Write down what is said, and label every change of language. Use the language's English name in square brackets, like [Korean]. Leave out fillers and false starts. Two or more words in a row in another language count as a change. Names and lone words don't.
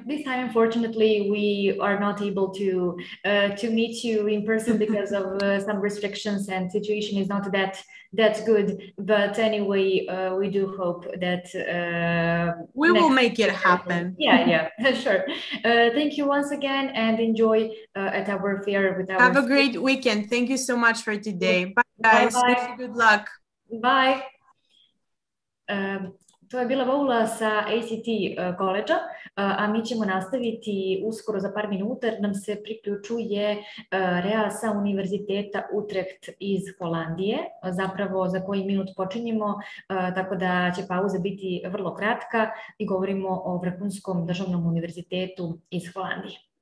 [English] This time unfortunately we are not able to meet you in person because of some restrictions, and situation is not that good, but anyway, we do hope that we will make it happen. Sure. Thank you once again, and enjoy at our fair with our Have a great weekend. Thank you so much for today. Bye guys. Bye. Wish you good luck. Bye. [Serbian] To je bila Voula sa ACT koleđa, a mi ćemo nastaviti uskoro za par minuta, jer nam se priključuje Rea sa Univerziteta Utrecht iz Holandije, zapravo za koji minut počinjemo, tako da će pauza biti vrlo kratka i govorimo o Vrhunskom državnom univerzitetu iz Holandije.